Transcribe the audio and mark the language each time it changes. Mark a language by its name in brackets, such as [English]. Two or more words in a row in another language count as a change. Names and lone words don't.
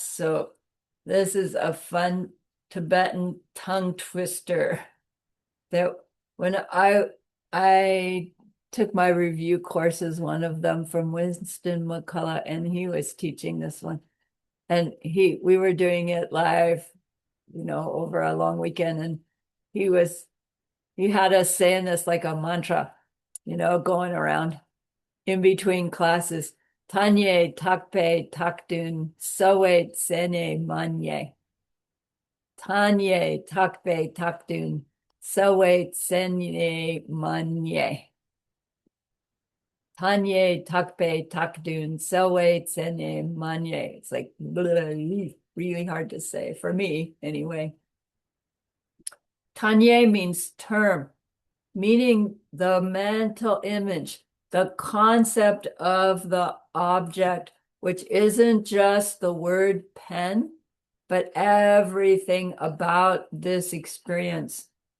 [English] So this is a fun Tibetan tongue twister that when I took my review courses, one of them from Winston McCullough, and he was teaching this one. And we were doing it live, over a long weekend. And he had us saying this like a mantra, going around in between classes. [Tibetan] ཐ་སྙད་ བཏགས་པའི་ བཏགས་དོན་ སོ་སོའི་ ཚེ་ན་ མ་རྙེད. ཐ་སྙད་ བཏགས་པའི་ བཏགས་དོན་ སོ་སོའི་ ཚེ་ན་ མ་རྙེད. ཐ་སྙད་ བཏགས་པའི་ བཏགས་དོན་ སོ་སོའི་ ཚེ་ན་ མ་རྙེད. [English] It's like really hard to say for me anyway. Tanye means term, meaning the mental image, the concept of the object, which isn't just the word pen, but everything about this experience.